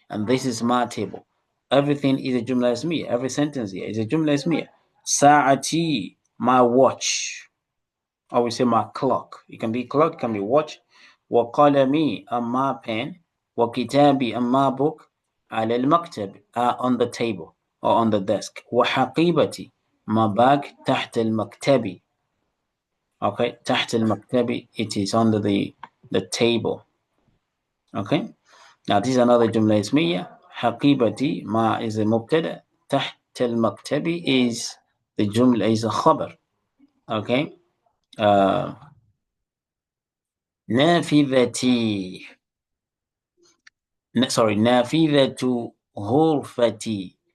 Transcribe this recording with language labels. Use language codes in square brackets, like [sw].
[en] And this is my table. Everything is a jumla ismiya. Every sentence here is a jumla ismiya. Sa'ati, my watch. Or we say my clock. It can be clock, it can be watch. Wa qalami, and my pen. Wa kitabi, and my book. [ar] على المكتب [en] on the table or on the desk. [ar] وحقيبتي [en] my bag [ar] تحت المكتب. [en] Okay, [ar] تحت المكتب, [en] it is under the table. Okay, now this is another جملة اسمية. [ar] حقيبتي ما is a مبتدأ, تحت المكتب is the جملة is a خبر. Okay, نافذتي, sorry, نافذة غرفتي.